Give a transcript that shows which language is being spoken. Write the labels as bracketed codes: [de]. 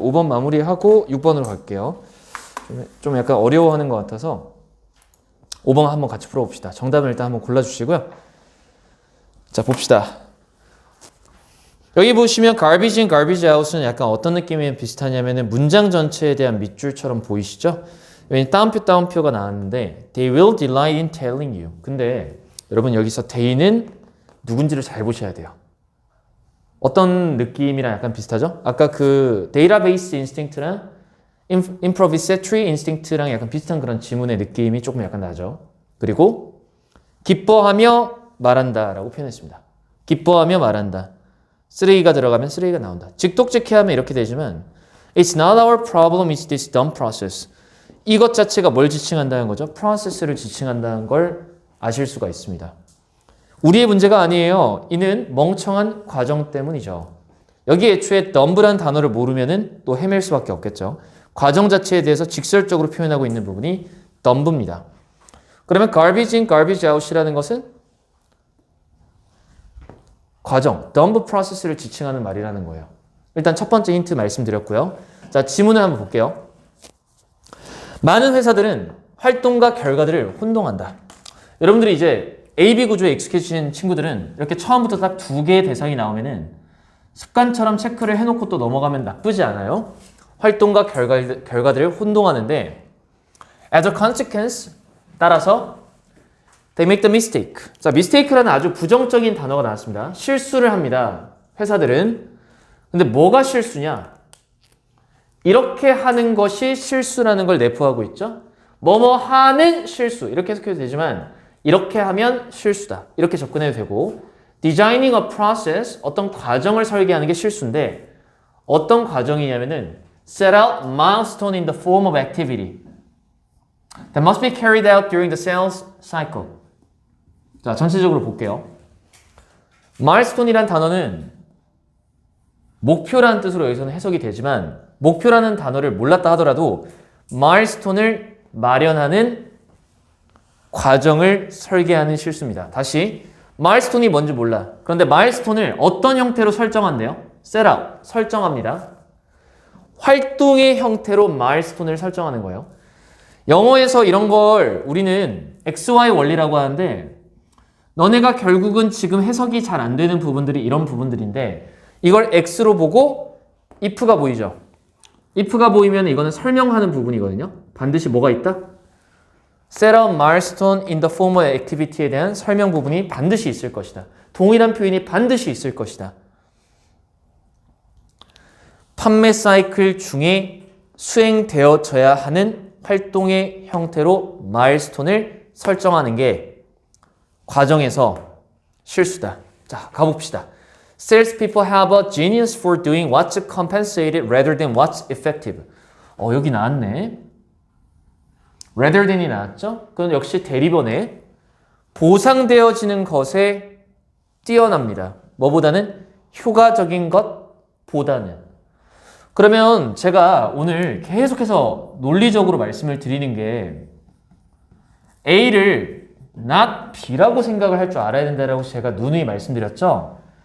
[ko] 5번 마무리하고 6번으로 갈게요. 좀 약간 어려워하는 것 같아서 5번 한번 같이 풀어봅시다. 정답을 일단 한번 골라주시고요. 자, 봅시다. 여기 보시면 garbage in, garbage out 은 약간 어떤 느낌이 비슷하냐면은 문장 전체에 대한 밑줄처럼 보이시죠? [en] 여기 따옴표가 나왔는데 they will delight in telling you. [ko] 근데 여러분 여기서 they는 누군지를 잘 보셔야 돼요. 어떤 느낌이랑 약간 비슷하죠? 아까 그 데이터베이스 인스팅트랑 improvisatory 인스팅트랑 약간 비슷한 그런 지문의 느낌이 조금 약간 나죠. 그리고 기뻐하며 말한다 라고 표현했습니다. 기뻐하며 말한다. 쓰레기가 들어가면 쓰레기가 나온다. [en] 직독직해하면 이렇게 되지만 It's not our problem, it's this dumb process. [ko] 이것 자체가 뭘 지칭한다는 거죠? 프로세스를 지칭한다는 걸 아실 수가 있습니다. 우리의 문제가 아니에요. 이는 멍청한 과정 때문이죠. 여기 애초에 dumb란 단어를 모르면은 또 헤맬 수밖에 없겠죠. 과정 자체에 대해서 직설적으로 표현하고 있는 부분이 dumb입니다. 그러면 garbage in, garbage out 이라는 것은 과정, dumb process 를 지칭하는 말이라는 거예요. 일단 첫 번째 힌트 말씀드렸고요. 자, 지문을 한번 볼게요. 많은 회사들은 활동과 결과들을 혼동한다. 여러분들이 이제 AB 구조에 익숙해진 친구들은 이렇게 처음부터 딱 두 개의 대상이 나오면은 습관처럼 체크를 해놓고 또 넘어가면 나쁘지 않아요. [en] 활동과 결과들을 혼동하는데 as a consequence 따라서 they make the mistake. [ko] 자, mistake라는 아주 부정적인 단어가 나왔습니다. 실수를 합니다. 회사들은. 근데 뭐가 실수냐? 이렇게 하는 것이 실수라는 걸 내포하고 있죠. 뭐뭐 하는 실수 이렇게 해석해도 되지만 이렇게 하면 실수다. [en] 이렇게 접근해도 되고 designing a process 어떤 과정을 설계하는 게 실수인데 어떤 과정이냐면은 set out milestone in the form of activity that must be carried out during the sales cycle. [ko] 자, 전체적으로 볼게요. milestone이란 단어는 목표라는 뜻으로 여기서는 해석이 되지만 목표라는 단어를 몰랐다 하더라도 milestone을 마련하는 과정을 설계하는 실수입니다. 다시 milestone이 뭔지 몰라. 그런데 milestone을 어떤 형태로 설정한대요? set out, 설정합니다. 활동의 형태로 milestone을 설정하는 거예요. 영어에서 이런 걸 우리는 XY 원리라고 하는데 너네가 결국은 지금 해석이 잘 안 되는 부분들이 이런 부분들인데 이걸 X로 보고 if가 보이죠? if가 보이면 이거는 설명하는 부분이거든요. 반드시 뭐가 있다? [en] set out milestone in the form of activity 에 대한 설명 부분이 반드시 있을 것이다. [ko] 동일한 표현이 반드시 있을 것이다. 판매 사이클 중에 수행되어져야 하는 활동의 형태로 마일스톤을 설정하는 게 과정에서 실수다. 자, 가봅시다. [en] Salespeople have a genius for doing what's compensated rather than what's effective. [ko] 여기 나왔네. rather than이 나왔죠? 그건 역시 대리번에 보상되어지는 것에 뛰어납니다. 뭐보다는? 효과적인 것보다는. 그러면 제가 오늘 계속해서 논리적으로 말씀을 드리는 게 A를 not B라고 생각을 할 줄 알아야 된다라고 제가 누누이 말씀드렸죠.